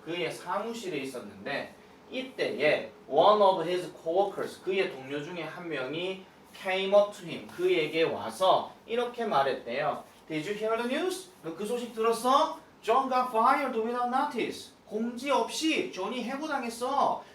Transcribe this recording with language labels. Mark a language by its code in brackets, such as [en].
[ko] 그의 사무실에 있었는데 이때에 [en] one of his coworkers, [ko] 그의 동료 중에 한 명이 [en] came up to him, [ko] 그에게 와서 이렇게 말했대요. [en] Did you hear the news? [ko] 너 그 소식 들었어? [en] John got fired without notice. [ko] 공지 없이 존이 해고당했어.